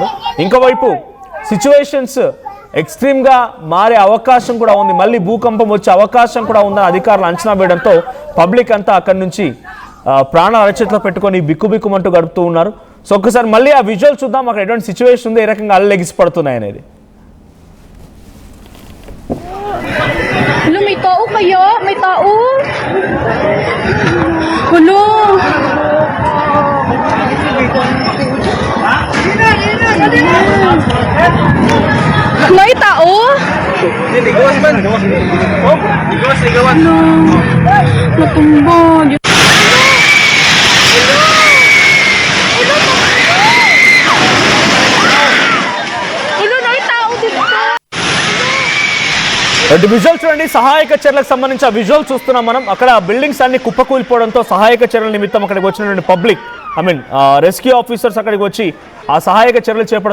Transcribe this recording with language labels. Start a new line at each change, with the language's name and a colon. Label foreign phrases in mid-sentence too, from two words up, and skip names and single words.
Telugu: ఇంకోవైపు సిచ్యువేషన్స్ ఎక్స్ట్రీమ్ గా మారే అవకాశం కూడా ఉంది. మళ్ళీ భూకంపం వచ్చే అవకాశం కూడా ఉందని అధికారులు అంచనా వేయడంతో పబ్లిక్ అంతా అక్కడి నుంచి ప్రాణాల అరచేతిలో పెట్టుకొని బిక్కుబిక్కుమంటూ గడుపుతూ ఉన్నారు. సో ఒక్కసారి మళ్ళీ ఆ విజువల్ చూద్దాం, అక్కడ ఎటువంటి సిచ్యువేషన్ ఉంది, ఏ రకంగా అల్లు ఎగిసి పడుతున్నాయి అనేది.
Filipino: Hello, may tao kayo? May tao? Hello? May tao? Natumba.
Telugu: విజువల్ చూడండి, సహాయక చర్యలకు సంబంధించి ఆ విజువల్ చూస్తున్నాం మనం. అక్కడ బిల్డింగ్స్ అన్ని కుప్పకూలిపోవడంతో సహాయక చర్యల నిమిత్తం అక్కడికి వచ్చినటువంటి పబ్లిక్, రెస్క్యూ ఆఫీసర్స్ అక్కడికి వచ్చి ఆ సహాయక చర్యలు చేపడుతున్నారు.